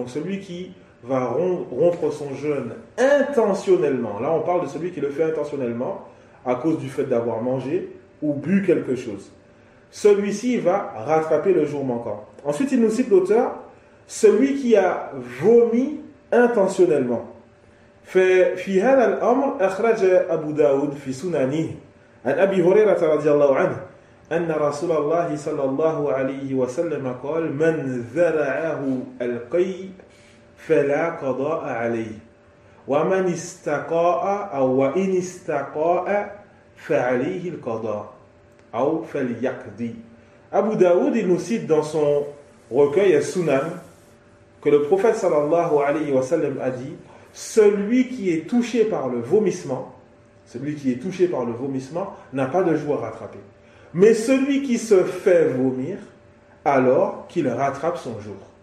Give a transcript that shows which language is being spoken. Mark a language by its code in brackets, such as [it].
[fr] Donc celui qui va rompre son jeûne intentionnellement, là on parle de celui qui le fait intentionnellement, à cause du fait d'avoir mangé ou bu quelque chose. Celui-ci va rattraper le jour manquant. Ensuite, il nous cite l'auteur, celui qui a vomi intentionnellement. [ar] في هذا الأمر أخرج أبو داود في سننه عن أبي هريرة رضي الله عنه أن رسول الله صلى الله عليه وسلم قال من ذرعه القيء فلا قضاء عليه وَمَنْ اسْتَقَاءَ أو وَإِنْ اسْتَقَاءَ فَعَلَيْهِ الْقَضَاء أو فَلْيَقْضِ. [fr] Abu Daoud, il nous cite dans son recueil Sunan que le prophète sallallahu alayhi wa sallam a dit, celui qui est touché par le vomissement n'a pas de jour à rattraper. Mais celui qui se fait vomir, alors qu'il rattrape son jour.